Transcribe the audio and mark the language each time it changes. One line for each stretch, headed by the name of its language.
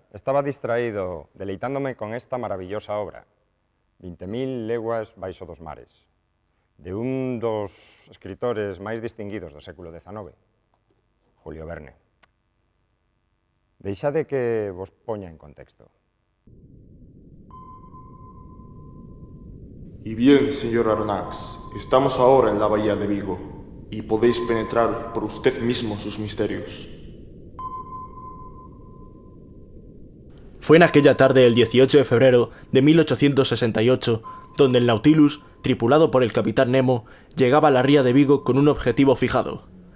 Spanish: Estaba distraído, deleitándome con esta maravillosa obra.
Galician: 20.000 leguas baixo dos mares, de un dos escritores máis distinguidos do século XIX, Julio Verne. Deixade que vos poña en contexto.
Spanish: Y bien, señor Aronnax, estamos ahora en la bahía de Vigo, y podéis penetrar por usted mismo sus misterios. Fue en aquella tarde del 18 de febrero de 1868, donde el Nautilus, tripulado por el capitán Nemo, llegaba a la ría de Vigo con un objetivo fijado.